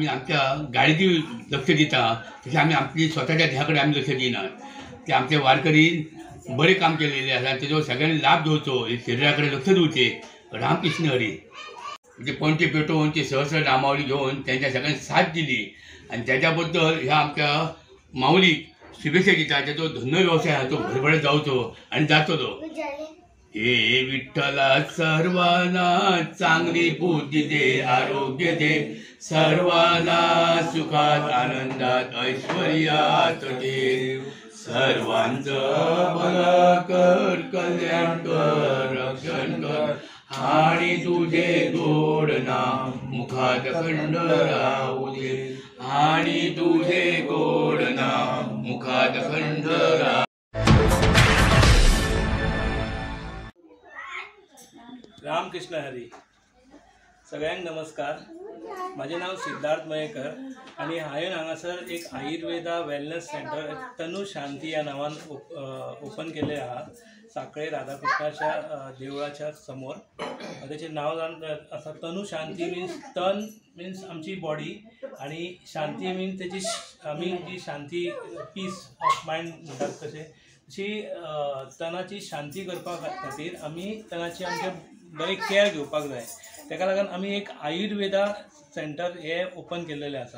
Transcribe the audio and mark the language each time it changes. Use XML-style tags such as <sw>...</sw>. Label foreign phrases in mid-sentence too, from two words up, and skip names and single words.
<kok>आमच्या गाडयेची लक्ष दिता तशी आमी आपली स्वताच्या देहाकडे आमी लक्ष दिनात ते आमचे वारकरीन बरे काम केलेले आसा तेजो सगळ्यांनी लाभ घेवचो शरिराकडे लक्ष दिवचें रामकृष्ण हरी म्हणजे पणचे पेटोवन ते सहस्र नामावली घेवन त्यांच्या सगळ्यांनी साथ दिली आणि त्याच्या बद्दल ह्या आमच्या माऊलीक शुभेच्छा दिता त्याचो धंदो व्यवसाय हा तो भरभराट जावचो आणि जातलो।</kok> <mr>हे विठ्ठला सर्वांना चांगली बुद्धी दे आरोग्य दे सर्वांना सुखात आनंदात ऐश्वर्यात दे सर्वांचं भलं कर कल्याण कर रक्षण कर आणि तुझे गोड नाम मुखात खंड राहू दे आणि तुझे गोड नाम मुखात खंड राहू।</mr> <kok>रामकृष्ण हरी सगळ्यांक नमस्कार। माझे नाव सिद्धार्थ मयेकर आणि हांवें हांगासर एक</kok> <en>Ayurveda wellness centre</en> <kok>तनु शांती या नावान ओपन केले आहा साखळे राधाकृष्णाच्या देवळाच्या समोर। त्याचे नाव आसा तनु शांती मीन्स तन मीन्स आमची बॉडी आणि शांती मीन्स त्याची आमी जी शांती</kok> <en>peace of mind</en> <kok>म्हणटात तशें तशी तनाची शांती करपा खातीर आमी तनाची आमचे बरी केअर घेवपाक जाय तेका लागून आमी एक</kok> <en>Ayurveda centre</en> <kok>हे ओपन केलेले आसा।</kok>